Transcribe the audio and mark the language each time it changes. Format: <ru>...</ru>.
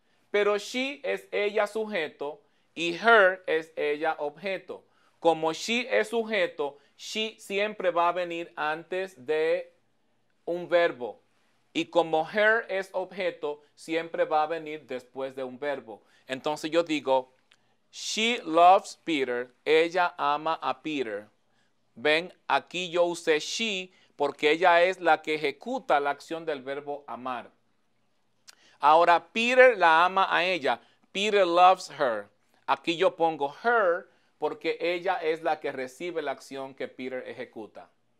<es>Pero she es ella sujeto y her es ella objeto. Como she es sujeto, she siempre va a venir antes de un verbo. Y como her es objeto, siempre va a venir después de un verbo. Entonces yo digo,</es> <en>she loves Peter.</en> <es>Ella ama a Peter. Ven, aquí yo usé she porque ella es la que ejecuta la acción del verbo amar. Ahora, Peter la ama a ella.</es> <en>Peter loves her.</en> <es>Aquí yo pongo her porque ella es la que recibe la acción que Peter ejecuta.</es>